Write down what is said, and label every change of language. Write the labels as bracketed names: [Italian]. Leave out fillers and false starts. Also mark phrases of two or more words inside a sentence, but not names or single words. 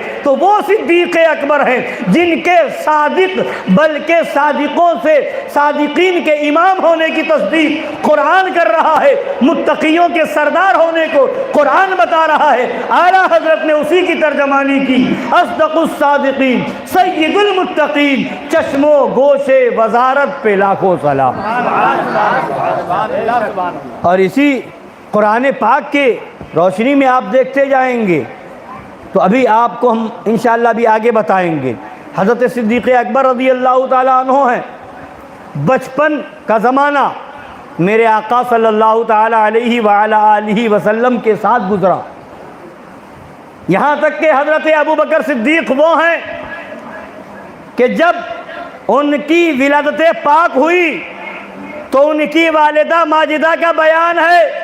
[Urdu] تو وہ صدیق اکبر ہیں جن کے صادق بلکہ صادقوں سے صادقین کے امام ہونے کی تصدیق قرآن کر رہا ہے، متقیوں کے سردار ہونے کو قرآن بتا رہا ہے۔ اعلیٰ حضرت نے اسی کی ترجمانی کی، [Arabic] اصدق الصادقین سید المتقین، [Urdu] چشم و گوش وزارت پہ لاکھوں سلام۔ اور اسی قرآن پاک کے روشنی میں آپ دیکھتے جائیں گے تو ابھی آپ کو ہم انشاءاللہ بھی آگے بتائیں گے۔ حضرت صدیق اکبر [Arabic] رضی اللہ تعالیٰ عنہ [Urdu] ہیں، بچپن کا زمانہ میرے آقا [Arabic] صلی اللہ تعالیٰ علیہ وآلہ آلہ وسلم [Urdu] کے ساتھ گزرا، یہاں تک کہ حضرت ابو بکر صدیق وہ ہیں کہ جب ان کی ولادت پاک ہوئی تو ان کی والدہ ماجدہ کا بیان ہے